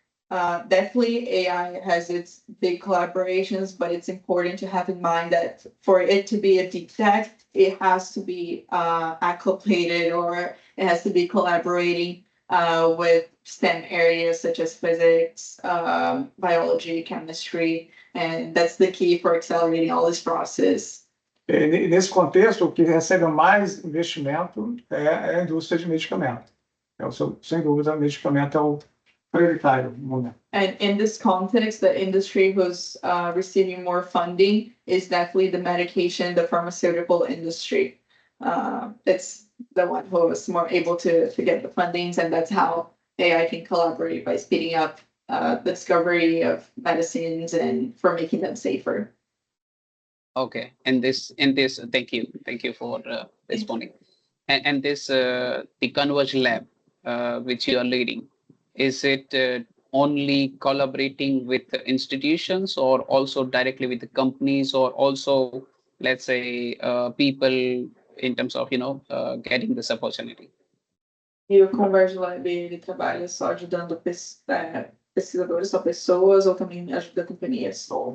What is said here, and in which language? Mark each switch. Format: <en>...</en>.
<en>Definitely AI has its big collaborations, but it's important to have in mind that for it to be a deep tech, it has to be acclimated, or it has to be collaborating with STEM areas such as physics, biology, chemistry, and that's the key for accelerating all this process.</en> <pt>Nesse contexto, o que recebe mais investimento é a indústria de medicamento. Sem dúvida, o medicamento é o prioritário no momento.</pt> <en>And in this context, the industry who's receiving more funding is definitely the medication, the pharmaceutical industry. It's the one who is more able to get the fundings, and that's how AI can collaborate by speeding up the discovery of medicines and for making them safer. Okay, and this, thank you for responding. And this, the ConvergeLab, which you are leading, is it only collaborating with the institutions, or also directly with the companies, or also, let's say, people in terms of getting this opportunity?</en> <pt>E o ConvergeLab, ele trabalha só ajudando pesquisadores, só pessoas, ou também ajuda companhias?</pt>